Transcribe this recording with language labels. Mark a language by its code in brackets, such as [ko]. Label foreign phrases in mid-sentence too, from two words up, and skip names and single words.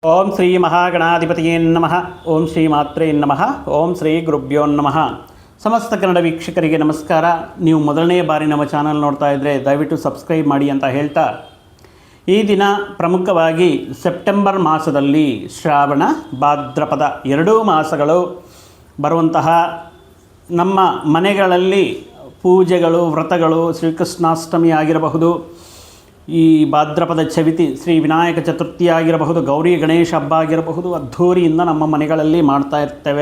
[sa] ಓಂ ಶ್ರೀ ಮಹಾಗಣಾಧಿಪತಿಯೇ ನಮಃ. ಓಂ ಶ್ರೀ ಮಾತ್ರೇ ನಮಃ. ಓಂ ಶ್ರೀ ಗುರುಭ್ಯೋ ನಮಃ. [kn] ಸಮಸ್ತ ಕನ್ನಡ ವೀಕ್ಷಕರಿಗೆ ನಮಸ್ಕಾರ. ನೀವು ಮೊದಲನೇ ಬಾರಿ ನಮ್ಮ ಚಾನಲ್ ನೋಡ್ತಾ ಇದ್ದರೆ ದಯವಿಟ್ಟು ಸಬ್ಸ್ಕ್ರೈಬ್ ಮಾಡಿ ಅಂತ ಹೇಳ್ತಾ, ಈ ದಿನ ಪ್ರಮುಖವಾಗಿ ಸೆಪ್ಟೆಂಬರ್ ಮಾಸದಲ್ಲಿ ಶ್ರಾವಣ ಭಾದ್ರಪದ ಎರಡೂ ಮಾಸಗಳು ಬರುವಂತಹ ನಮ್ಮ ಮನೆಗಳಲ್ಲಿ ಪೂಜೆಗಳು, ವ್ರತಗಳು, ಶ್ರೀಕೃಷ್ಣಾಷ್ಟಮಿ ಆಗಿರಬಹುದು, ಈ ಭಾದ್ರಪದ ಚವಿತಿ ಶ್ರೀ ವಿನಾಯಕ ಚತುರ್ಥಿ ಆಗಿರಬಹುದು, ಗೌರಿ ಗಣೇಶ ಹಬ್ಬ ಆಗಿರಬಹುದು, ಅದ್ಧೂರಿಯಿಂದ ನಮ್ಮ ಮನೆಗಳಲ್ಲಿ ಮಾಡ್ತಾ ಇರ್ತೇವೆ.